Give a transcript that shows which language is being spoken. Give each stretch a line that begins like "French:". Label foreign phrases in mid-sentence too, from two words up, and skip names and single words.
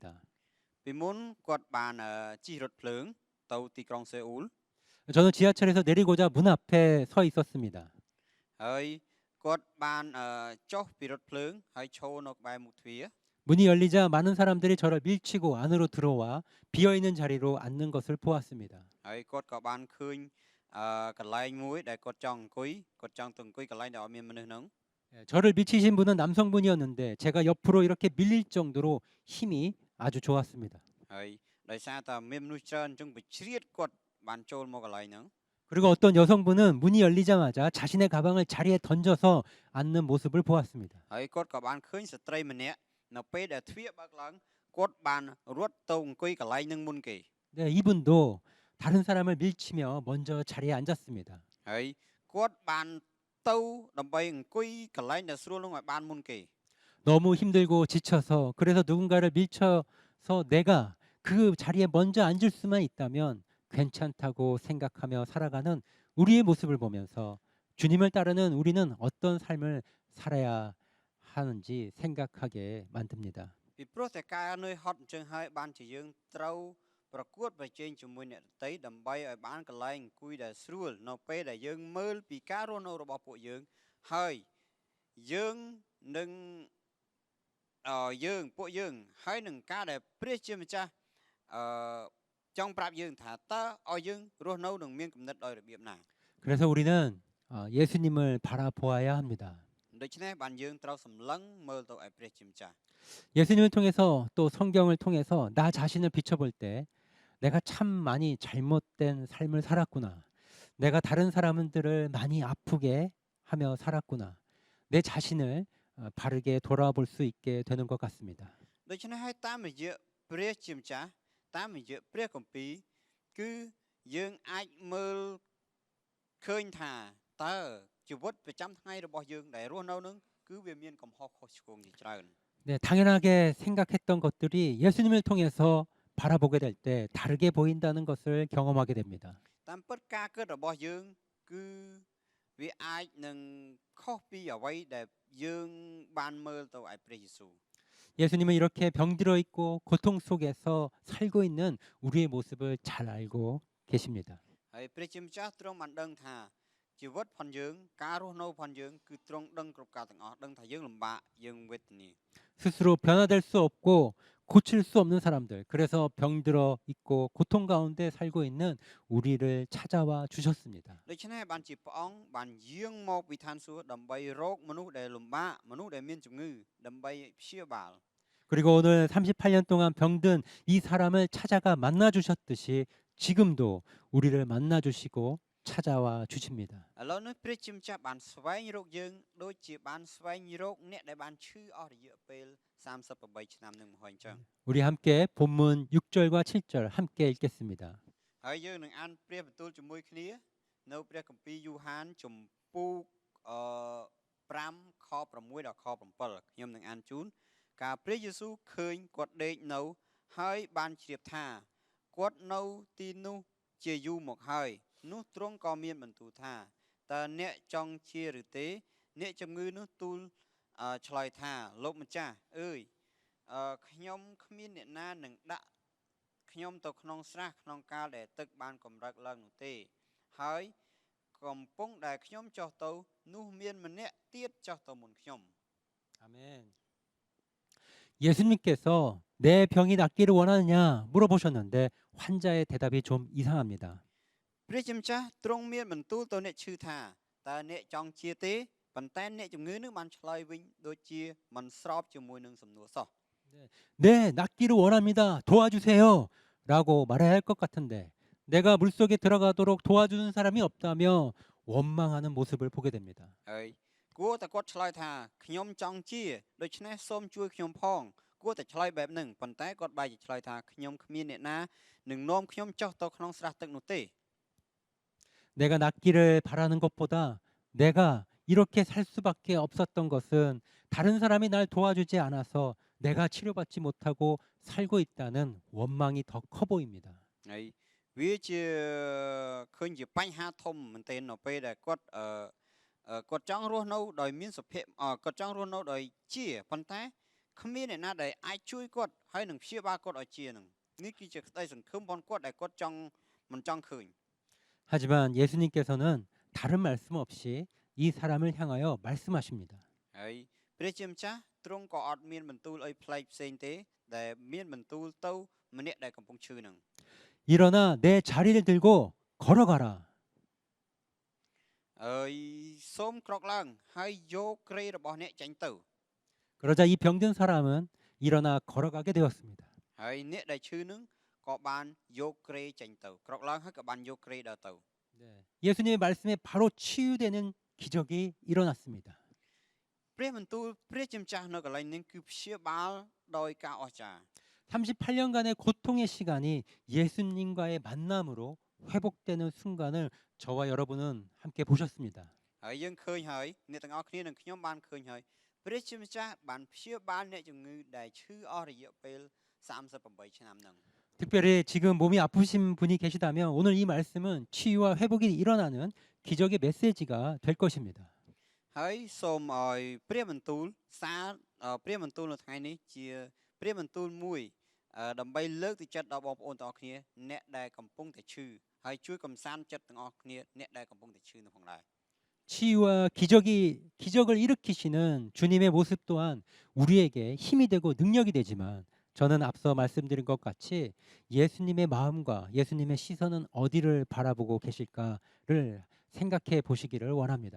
Khmer: ពីមុនគាត់បានជិះរថភ្លើងទៅទីក្រុងសេអ៊ូល
Korean: 저는 지하철에서 내리고자 문 앞에 서 있었습니다.
Khmer: ហើយគាត់បានចុះពីរថភ្លើងហើយឈរនៅក្បែរមុខទ្វារ
Korean: 문이 열리자 많은 사람들이 저를 밀치고 안으로 들어와 비어있는 자리로 앉는 것을 보았습니다.
Khmer: ហើយគាត់ក៏បានឃើញកន្លែងមួយដែលគាត់ចង់អង្គុយគាត់ចង់ទៅអង្គុយកន្លែងដែលអត់មានមនុស្សហ្នឹង
Korean: 저를 밀치신 분은 남성분이었는데 제가 옆으로 이렇게 밀릴 정도로 힘이 아주 좋았습니다.
Khmer: ហើយដោយសារតែមានមនុស្សច្រើនអញ្ចឹងវាជ្រៀតគាត់បានចូលមកកន្លែងហ្នឹង
Korean: 그리고 어떤 여성분은 문이 열리자마자 자신의 가방을 자리에 던져서 앉는 모습을 보았습니다.
Khmer: ហើយគាត់ក៏បានឃើញស្ត្រីម្នាក់នៅពេលដែលទ្វារបើកឡើងគាត់បានរត់ទៅអង្គុយកន្លែងហ្នឹងមុនគេ
Korean: 네, 이분도 다른 사람을 밀치며 먼저 자리에 앉았습니다.
Khmer: ហើយគាត់បានទៅដើម្បីអង្គុយកន្លែងដែលស្រួលហ្នឹងឲ្យបានមុនគេ
Korean: 너무 힘들고 지쳐서 그래서 누군가를 밀쳐서 내가 그 자리에 먼저 앉을 수만 있다면 괜찮다고 생각하며 살아가는 우리의 모습을 보면서 주님을 따르는 우리는 어떤 삶을 살아야 하는지 생각하게 만듭니다.
Khmer: ពីព្រោះតែការនឿយហត់អញ្ចឹងហើយបានជាយើងត្រូវប្រកួតប្រជែងជាមួយអ្នកដទៃដើម្បីឲ្យបានកន្លែងអង្គុយដែលស្រួលនៅពេលដែលយើងមើលពីការរស់នៅរបស់ពួកយើងហើយយើងនឹងពួកយើងហើយនឹងការដែលព្រះជាម្ចាស់ចង់ប្រាប់យើងថាតើឲ្យយើងរស់នៅនឹងមានគំនិតដោយរបៀបណា
Korean: 그래서 우리는 예수님을 바라보아야 합니다.
Khmer: ដូច្នេះបានយើងត្រូវសម្លឹងមើលទៅឯព្រះជាម្ចាស់
Korean: 예수님을 통해서 또 성경을 통해서 나 자신을 비춰볼 때 내가 참 많이 잘못된 삶을 살았구나. 내가 다른 사람들을 많이 아프게 하며 살았구나. 내 자신을 바르게 돌아볼 수 있게 되는 것 같습니다.
Khmer: ដូច្នេះហើយតាមរយៈព្រះជាម្ចាស់តាមរយៈព្រះគម្ពីរគឺយើងអាចមើលឃើញថាតើជីវិតប្រចាំថ្ងៃរបស់យើងដែលរស់នៅនឹងគឺវាមានកំហុសខុសឆ្គងជាច្រើន
Korean: 네, 당연하게 생각했던 것들이 예수님을 통해서 바라보게 될 때 다르게 보인다는 것을 경험하게 됩니다.
Khmer: តាមពិតការគិតរបស់យើងគឺវាអាចនឹងខុសពីអ្វីដែលយើងបានមើលទៅឯព្រះយេស៊ូវ
Korean: 예수님은 이렇게 병들어 있고 고통 속에서 살고 있는 우리의 모습을 잘 알고 계십니다.
Khmer: ហើយព្រះជាម្ចាស់ទ្រង់បានដឹងថាជីវិតផងយើងការរស់នៅផងយើងគឺទ្រង់ដឹងគ្រប់ការទាំងអស់ដឹងថាយើងលំបាកយើងវេទនា
Korean: 스스로 변화될 수 없고 고칠 수 없는 사람들, 그래서 병들어 있고 고통 가운데 살고 있는 우리를 찾아와 주셨습니다.
Khmer: ដូច្នេះបានជាព្រះអង្គបានយាងមកពីឋានសួគ៌ដើម្បីរកមនុស្សដែលលំបាកមនុស្សដែលមានជំងឺដើម្បីព្យាបាល
Korean: 그리고 오늘 38년 동안 병든 이 사람을 찾아가 만나 주셨듯이 지금도 우리를 만나 주시고 찾아와 주십니다.
Khmer: ឥឡូវនេះព្រះជាម្ចាស់បានស្វែងរកយើងដូចជាបានស្វែងរកអ្នកដែលបានឈឺអស់រយៈពេល38ឆ្នាំនឹងមកហើយអញ្ចឹង
Korean: 우리 함께 본문 6절과 7절 함께 읽겠습니다.
Khmer: ហើយយើងនឹងអានព្រះបន្ទូលជាមួយគ្នានៅព្រះគម្ពីរយូហានជំពូក5ខ6ដល់ខ7ខ្ញុំនឹងអានជូនការ ព្រះយេស៊ូវឃើញគាត់ដេកនៅហើយបានជ្រាបថាគាត់នៅទីនោះជាយូរមកហើយនោះទ្រង់ក៏មានបន្ទូលថាតើអ្នកចង់ជាឬទេអ្នកជំងឺនោះទូលឆ្លើយថាលោកម្ចាស់អើយខ្ញុំគ្មានអ្នកណានឹងដាក់ខ្ញុំទៅក្នុងស្រះក្នុងកាលដែលទឹកបានកម្រើកឡើងនោះទេហើយកំពុងដែលខ្ញុំចុះទៅនោះមានម្នាក់ទៀតចុះទៅមុនខ្ញុំ
Korean: 아멘. 예수님께서 내 병이 낫기를 원하느냐 물어보셨는데 환자의 대답이 좀 이상합니다.
Khmer: ព្រះជាម្ចាស់ទ្រង់មានបន្ទូលទៅអ្នកឈឺថាតើអ្នកចង់ជាទេប៉ុន្តែអ្នកជំងឺនឹងបានឆ្លើយវិញដូចជាមិនស្របជាមួយនឹងសំណួរសោះ
Korean: 네, 낫기를 원합니다. 도와주세요. 라고 말해야 할 것 같은데 내가 물속에 들어가도록 도와주는 사람이 없다며 원망하는 모습을 보게 됩니다.
Khmer: ហើយគួរតែគាត់ឆ្លើយថាខ្ញុំចង់ជាដូច្នេះសូមជួយខ្ញុំផងគួរតែឆ្លើយបែបហ្នឹងប៉ុន្តែគាត់បែរជាឆ្លើយថាខ្ញុំគ្មានអ្នកណានឹងនាំខ្ញុំចុះទៅក្នុងស្រះទឹកនោះទេ
Korean: 내가 낫기를 바라는 것보다 내가 이렇게 살 수밖에 없었던 것은 다른 사람이 날 도와주지 않아서 내가 치료받지 못하고 살고 있다는 원망이 더 커 보입니다.
Khmer: ហើយវាជាឃើញជាបញ្ហាធំមែនទែននៅពេលដែលគាត់ចង់រស់នៅដោយមានសុភមគាត់ចង់រស់នៅដោយជាប៉ុន្តែគ្មានអ្នកណាដែលអាចជួយគាត់ហើយនឹងព្យាបាលគាត់ឲ្យជានឹងនេះគឺជាក្តីសង្ឃឹមរបស់គាត់ដែលគាត់ចង់មិនចង់ឃើញ
Korean: 하지만 예수님께서는 다른 말씀 없이 이 사람을 향하여 말씀하십니다.
Khmer: ហើយព្រះជាម្ចាស់ទ្រង់ក៏អត់មានបន្ទូលឲ្យផ្លែកផ្សេងទេដែលមានបន្ទូលទៅម្នាក់ដែលកំពុងឈឺនឹង
Korean: 일어나 내 자리를 들고 걸어가라.
Khmer: ហើយសូមក្រោកឡើងហើយយកគ្រែរបស់អ្នកចេញទៅ
Korean: 그러자 이 병든 사람은 일어나 걸어가게 되었습니다.
Khmer: ហើយអ្នកដែលឈឺនឹងក៏បានយកគ្រែចេញទៅក្រោកឡើងហើយក៏បានយកគ្រែដើរទៅ
Korean: 예수님의 말씀에 바로 치유되는 기적이 일어났습니다.
Khmer: ព្រះបន្ទូលព្រះជាម្ចាស់នៅកន្លែងនេះគឺព្យាបាលដោយការអស្ចារ្យ
Korean: 38년간의 고통의 시간이 예수님과의 만남으로 회복되는 순간을 저와 여러분은 함께 보셨습니다.
Khmer: ហើយយើងឃើញហើយអ្នកទាំងអស់គ្នានឹងខ្ញុំបានឃើញហើយព្រះជាម្ចាស់បានព្យាបាលអ្នកជំងឺដែលឈឺអស់រយៈពេល38ឆ្នាំហ្នឹង
Korean: 특별히 지금 몸이 아프신 분이 계시다면 오늘 이 말씀은 치유와 회복이 일어나는 기적의 메시지가 될 것입니다.
Khmer: ហើយសូមឲ្យព្រះបន្ទូលព្រះបន្ទូលនៅថ្ងៃនេះជាព្រះបន្ទូលមួយដើម្បីលើកទឹកចិត្តដល់បងប្អូនទាំងអស់គ្នាអ្នកដែលកំពុងតែឈឺហើយជួយកំសាន្តចិត្តទាំងអស់គ្នាអ្នកដែលកំពុងតែឈឺនៅផងដែរ
Korean: 치유와 기적을 일으키시는 주님의 모습 또한 우리에게 힘이 되고 능력이 되지만 저는 앞서 말씀드린 것 같이 예수님의 마음과 예수님의 시선은 어디를 바라보고 계실까를 생각해 보시기를 원합니다.